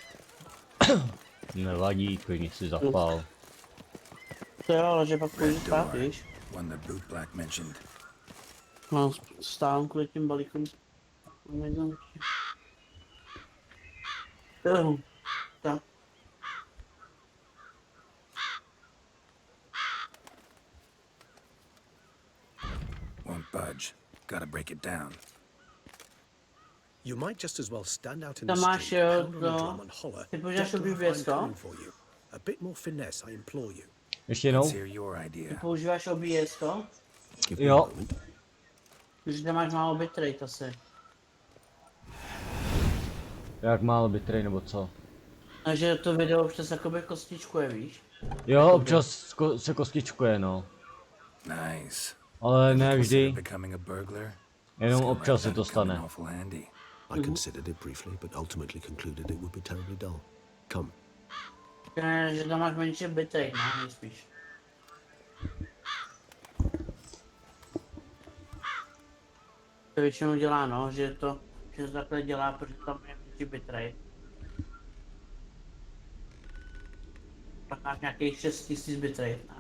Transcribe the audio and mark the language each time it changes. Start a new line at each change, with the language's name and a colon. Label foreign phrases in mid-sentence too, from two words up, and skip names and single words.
Czech: Nevadí, klidně si zapál. To jo, ale že pak půjdu spát, víš? No, stávám kvůli tím balíkům. Jo, tak.
English: Won't budge. Gotta break it down. You might just as well stand out in
Czech: Tam
English: the
Czech: máš,
English: street,
Czech: jo,
English: pound on a drum and holler.
Czech: ty používáš
English: Just to find
Czech: objívězko?
English: room for you. A bit more finesse, I implore you.
Czech: Ještě jednou? Ty používáš objívězko? Jo. Když tam máš málo bitrate asi. Jak málo bitrate nebo co? Takže to video občas jakoby kostičkuje, víš? Jo, občas se kostičkuje, no. Nice. Ale ne vždy.
English: Becoming a burglar.
Czech: Jenom občas se to stane.
English: Awful handy. I considered it briefly, but ultimately concluded it would be terribly dull. Come.
Czech: Že tam máš menší bitrate, no, nejspíš. To většinou dělá, no, že to takhle dělá, protože tam je menší bitrate. Tak máš nějakých 6000 bitrate, ne?